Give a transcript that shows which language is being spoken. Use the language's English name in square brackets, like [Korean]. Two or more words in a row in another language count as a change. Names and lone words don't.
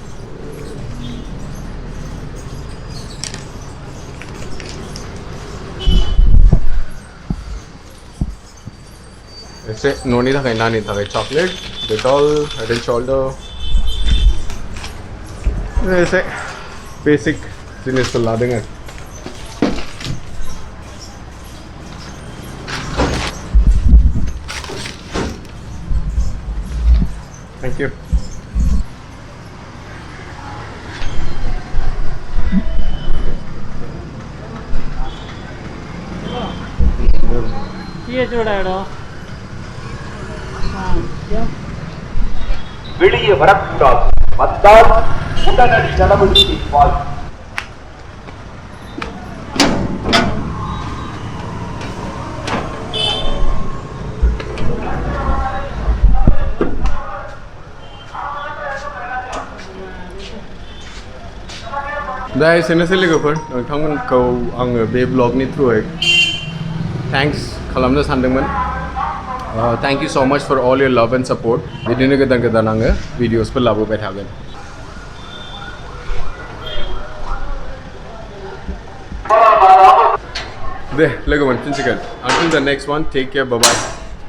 [Bodo] ऐसे नोनी थाखाय नानी थाखाय चॉकलेट डेटॉल हेड एंड शोल्डर ऐसे बेसिक जिनिसफोर लादों आरो [English] thank you [Hindi] ये जोड़ा है [Tamil] வெளியே வரக்கூடாது வந்தால் உடனடி நடவடிக்கை வாழ் [Bodo] दा एसेनोसै लोगोफोर नोंथांमोनखौ आङो बे ब्लगनि थ्रुयै थैंक्स खालामनो सानदोंमोन [English] thank you so much for all your love and support [Bodo] बिदिनो गोदान आङो भिडिअसफोर लाबोबाय थागोन दे लोगो मोनफिनसिगोन [English] until the next one take care bye bye